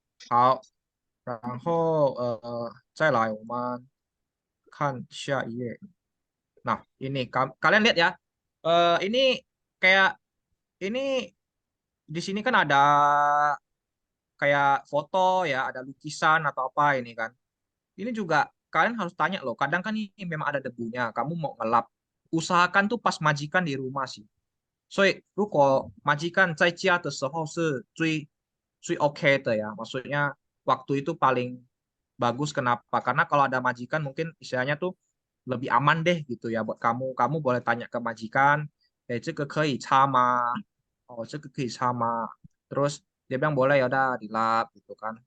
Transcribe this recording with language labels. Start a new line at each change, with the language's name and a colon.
Chinese: 好，然后再来我们看下一页.
Indonesian: Nah, ini kalian lihat ya. Ini kayak ini di sini kan ada kayak foto ya, ada lukisan atau apa ini kan. ini juga kalian harus tanya loh. Kadang kan ini memang ada debunya. Kamu mau ngelap, usahakan tuh pas majikan di rumah sih.
Chinese: 所以如果majikan在家的时候是最 OK 的ya.
Indonesian: Maksudnya waktu itu paling bagus. Kenapa? Karena kalau ada majikan mungkin istilahnya tuh lebih aman deh gitu ya buat kamu. Kamu boleh tanya ke majikan,
Chinese: 这个可以擦吗?
Indonesian: Oh,
Chinese: 这个可以擦吗?
Indonesian: Terus dia bilang boleh ya udah dilap gitu kan.